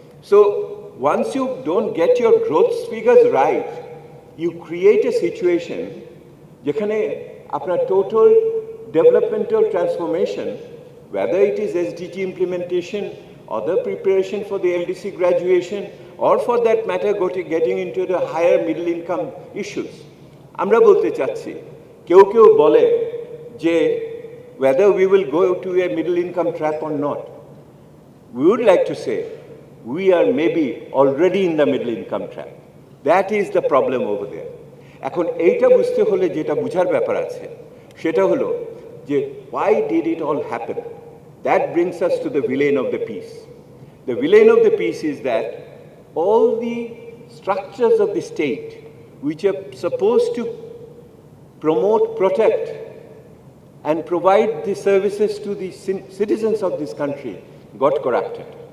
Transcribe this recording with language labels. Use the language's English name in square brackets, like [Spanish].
[English] so once you don't get your growth figures right, you create a situation [Bangla] যেখানে আপনার [English] total developmental transformation, whether it is SDG implementation or the preparation for the LDC graduation or for that matter getting into the higher middle income issues, [Bangla] আমরা বলতে চাচ্ছি, কেউ কেউ বলে যে [English] whether we will go to a middle income trap or not, we would like to say we are maybe already in the middle income trap. That is the problem over there. [Bangla] এখন এইটা বুঝতে হলে যেটা বুঝার ব্যাপার আছে সেটা হলো যে [English] why did it all happen? That brings us to the villain of the piece. The villain of the piece is that all the structures of the state which are supposed to promote, protect and provide the services to the citizens of this country got corrupted.